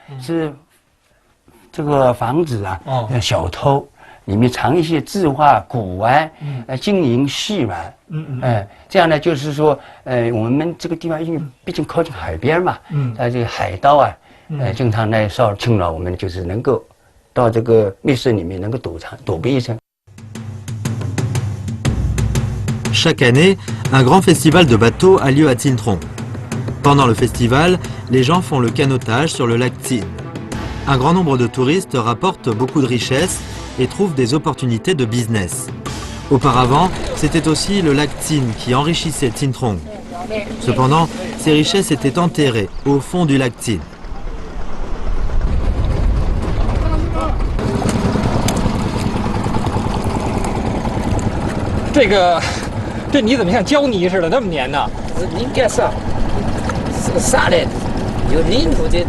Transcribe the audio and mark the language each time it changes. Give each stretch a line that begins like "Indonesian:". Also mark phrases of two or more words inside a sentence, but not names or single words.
Chinese: 是这个房子啊，小偷里面藏一些字画、古玩，金银细软，这样呢，就是说，我们这个地方因为毕竟靠近海边嘛，这个海盗啊，经常来侵扰我们，就是能够到这个密室里面能够躲避一层。
French: Chaque année, un grand festival de bateaux a lieu à Tintrong. Pendant le festival, les gens font le canotage sur le lac Tsin. Un grand nombre de touristes rapportent beaucoup de richesses et trouvent des opportunités de business. Auparavant, c'était aussi le lac Tin qui enrichissait Tin Trong. Cependant, ces richesses étaient enterrées au fond du lac Tin.
Chinese: 这泥怎么像胶泥似的那么粘呢？应该是沙来的，有泥土这样。